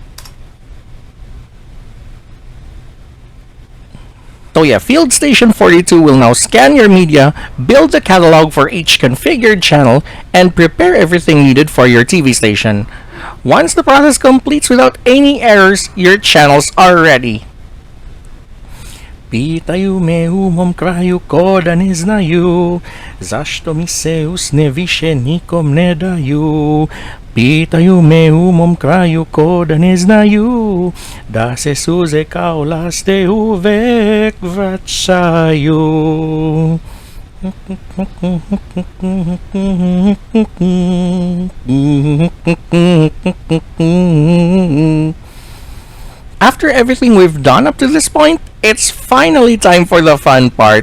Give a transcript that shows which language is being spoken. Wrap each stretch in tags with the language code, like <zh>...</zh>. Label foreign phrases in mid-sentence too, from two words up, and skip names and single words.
<en>So yeah, FieldStation42 will now scan your media, build the catalog for each configured channel, and prepare everything needed for your TV station. Once the process completes without any errors, your channels are ready.</en> <sr>Pitaju me u mom kraju ko da ne znaju, zašto mi se usne više nikom ne daju. Pitaju me u mom kraju ko da ne znaju, da se suze kao laste uvek vraćaju.</sr> <en>After everything we've done up to this point, it's finally time for the fun part.</en>